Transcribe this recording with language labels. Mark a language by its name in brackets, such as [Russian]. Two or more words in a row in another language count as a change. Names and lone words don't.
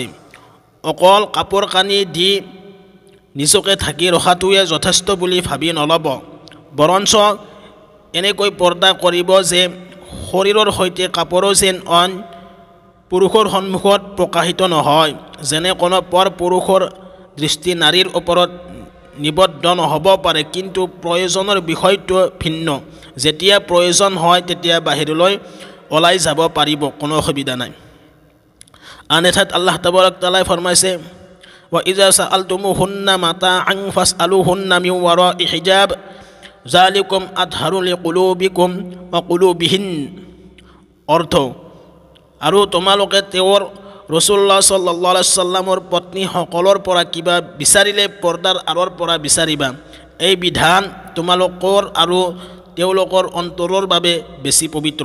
[Assamese] অকল কাপোৰ কানি দি নিজকে ঢাকি ৰখাটোৱে যথেষ্ট বুলি ভাবি নল'ব, বৰঞ্চ এনেকৈ পৰ্দা কৰিব যে শৰীৰৰ সৈতে কাপোৰো যেন অইন পুৰুষৰ সন্মুখত প্ৰকাশিত নহয়, যেনে কোনো পৰ পুৰুষৰ দৃষ্টি নাৰীৰ ওপৰত নিবদ্ধ নহ'ব পাৰে। কিন্তু প্ৰয়োজনৰ বিষয়টো ভিন্ন। যেতিয়া প্ৰয়োজন হয় তেতিয়া বাহিৰলৈ ওলাই যাব পাৰিব, কোনো অসুবিধা নাই। আন এঠাইত [Arabic] الله تبارك تعالى [Assamese] ফৰমাইছে, [Arabic] وَإِذَا سَأَلْتُمُوهُنَّ مَتَاعًا فَاسْأَلُوهُنَّ مِنْ وَرَاءِ حِجَابٍ ذَلِكُمْ أَطْهَرُ لِقُلُوبِكُمْ وَقُلُوبِهِنَّ। [Assamese] অৰ্থ, আৰু তোমালোকে তেওঁৰ [Arabic] رسول الله صلى الله عليه وسلم [Assamese] পত্নীসকলৰ পৰা কিবা বিচাৰিলে পৰ্দাৰ আঁৰৰ পৰা বিচাৰিবা। এই বিধান তোমালোকৰ আৰু তেওঁলোকৰ অন্তৰৰ বাবে বেছি পবিত্ৰ।